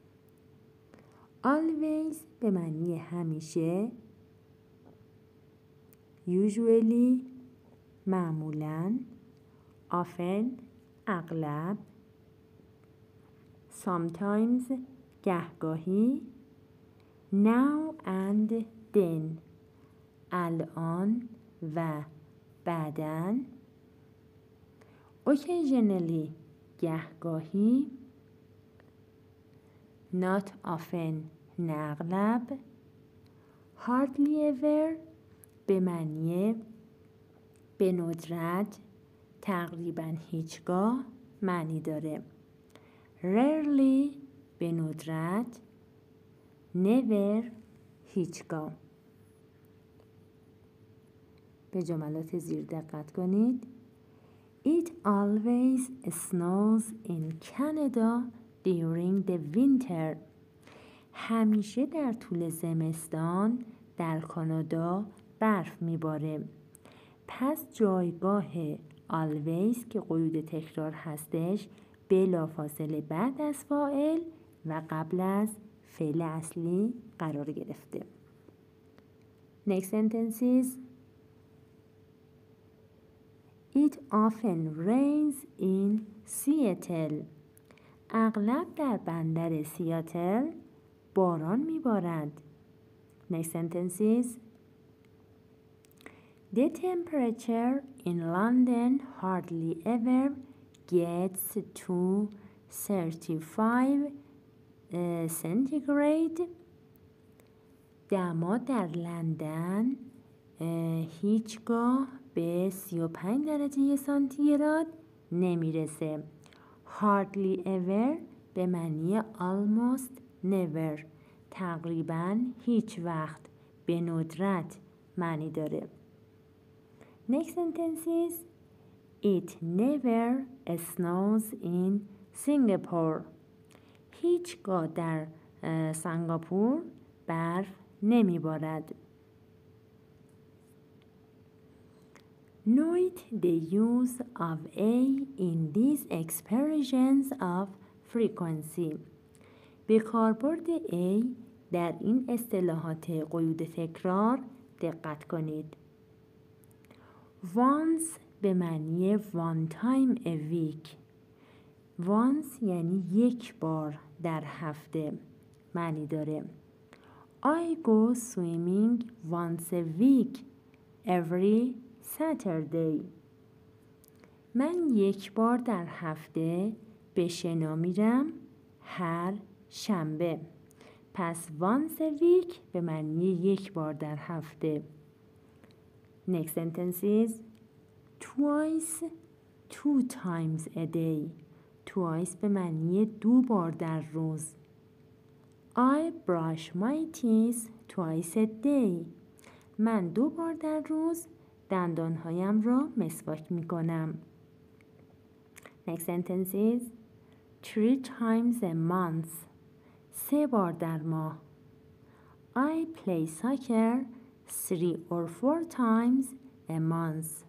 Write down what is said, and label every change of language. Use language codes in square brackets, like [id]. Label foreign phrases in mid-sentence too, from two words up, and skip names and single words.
[fa] Always به معنی همیشه. Usually معمولاً. Often اغلب. Sometimes گهگاهی. [en] Now and then [fa] الان و بعداً. Occasionally گهگاهی. [en] Not often [fa] نه اغلب. [en] Hardly ever [fa] به معنی به ندرت، تقریباً هیچگاه معنی داره. Rarely به ندرت. Never هیچگاه. به جملات زیر دقت کنید. [en] It always snows in Canada during the winter. [fa] همیشه در طول زمستان در کانادا برف میباره. پس جایگاه always که قیود تکرار هستش بلافاصله بعد از فاعل و قبل از فعل اصلی قرار گرفته. [en] Next sentences. It often rains in Seattle. [fa] اغلب در بندر سیاتل باران میبارد. [en] Next sentences. The temperature in London hardly ever gets to 35 centigrade. [fa] دما در لندن هیچگاه به 35 درجه سانتیگراد نمیرسه. [en] hardly ever [fa] به معنی [en] almost never، [fa] تقریباً هیچ وقت، به ندرت معنی داره. [en] Next sentence is It never snows in Singapore. [fa] هیچگاه در سنگاپور برف نمیبارد. [en] Note the use of A in these expressions of frequency. [fa] به کاربرد A در این اصطلاحات قیود تکرار دقت کنید. [en] Once [fa] به معنی [en] one time a week. [fa] Once یعنی یک بار در هفته معنی داره. [en] I go swimming once a week every Saturday. [fa] من یک بار در هفته به شنا میرم هر شنبه. پس [en] once a week [fa] به معنی یک بار در هفته. [en] Next sentence is twice, two times a day. [fa] Twice به معنی دو بار در روز. [en] I brush my teeth twice a day. [fa] من دو بار در روز دندانهایم را مسواک می کنم. [en] Next sentence is 3 times a month. [fa] 3 بار در ماه. [en] I play soccer 3 or 4 times a month.